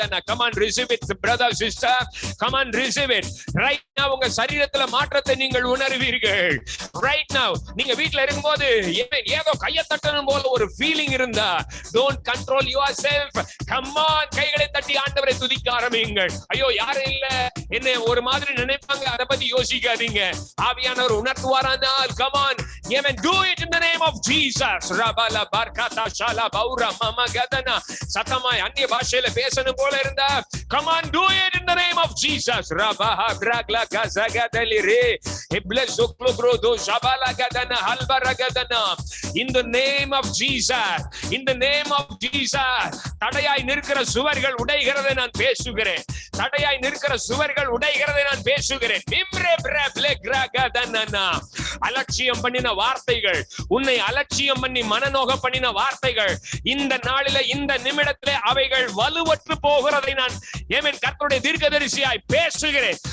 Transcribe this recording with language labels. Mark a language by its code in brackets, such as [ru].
[en] Come on, receive it, brother, sister. Come on, receive it. Right now [ta] உங்க சரீரத்துல மாற்றத்தை நீங்கள் உணர்வீர்கள். [en] Right now [ta] நீங்க வீட்ல இருக்கும்போது ஏதோ கையை தட்டணும் போல ஒரு ஃபீலிங் இருந்தா, [en] don't control yourself. Come on, [ta] கைகளை தட்டி ஆண்டவரை துதிக்க ஆரம்பியுங்கள். ஐயோ யாரும் இல்ல, என்ன ஒரு மாதிரி நினைப்பாங்க, அதை பத்தி யோசிக்காதீங்க. ஆவியானவர் உணர்த்துவாரானால் [en] come on, amen, do it in the name of Jesus. Rabala barkata shala baura mama gadana [ta] சத்தமாய் அந்நிய பாஷையில பேசணும் போல இருந்தா, [en] come on, do it in the name of Jesus. Rabaha bragla gazagadali re iblezo klobrodo shabala gadana halbara gadana. In the name of Jesus, in the name of Jesus. [ta] தடையாய் நிற்கிற சுவர்கள் உடைகிறதை நான் பேசுகிறேன். தடையாய் நிற்கிற சுவர்கள் உடைகிறதை நான் பேசுகிறேன். மிம்ரே பிரப்லே கிரகதனனா. அலட்சியம் பண்ணின வார்த்தைகள், உன்னை அலட்சியம் பண்ணி மனநோக பண்ணின வார்த்தைகள், இந்த நாளில இந்த நிமிடத்திலே அவைகள் வலுவற்று போகிறதை நான் கர்த்தருடைய தீர்க்கதரிசியாய் பேசுகிறேன்.